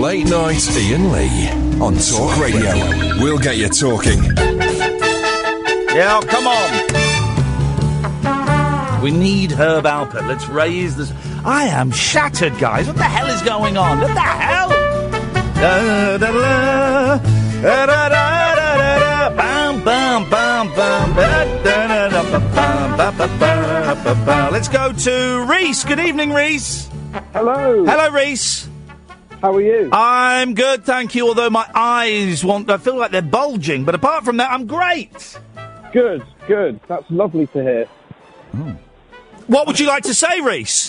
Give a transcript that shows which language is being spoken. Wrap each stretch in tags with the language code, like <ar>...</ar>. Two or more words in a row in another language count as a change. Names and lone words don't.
<en>Late night Iain Lee on Talk Radio. We'll get you talking. Yeah, come on. We need Herb Alpert. Let's raise this. I am shattered, guys. What the hell is going on? What the hell? Da, da, da, da, da, da, da, bam, bam, bam, bam, da, da, da, ba, bam, ba, ba, ba, ba, ba. Let's go to Reese. Good evening, Reese. Hello. Hello, Reese. How are you? I'm good, thank you, although my eyes I feel like they're bulging, but apart from that, I'm great. Good. That's lovely to hear. What would you like to say, Reese?</en>